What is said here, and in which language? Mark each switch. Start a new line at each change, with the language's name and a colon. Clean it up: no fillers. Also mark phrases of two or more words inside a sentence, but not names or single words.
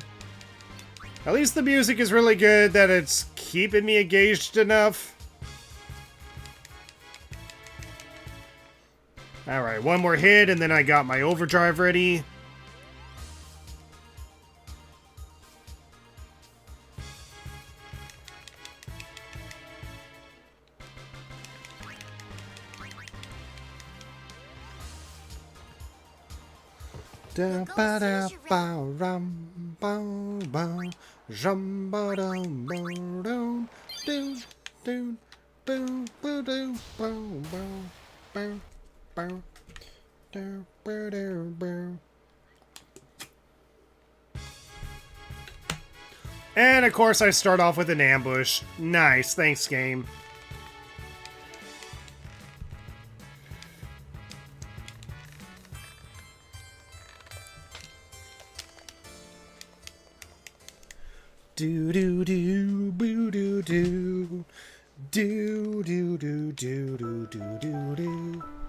English: At least the music is really good that it's keeping me engaged enough. Alright, one more hit and then I got my overdrive ready. Da ba da ba rum bow bow rum ba dum bow dum do do boo boo do bow bow bow bow do boo do boo. And of course I start off with an ambush. Nice, thanks game. Do do do boo do do do do do do do do do do.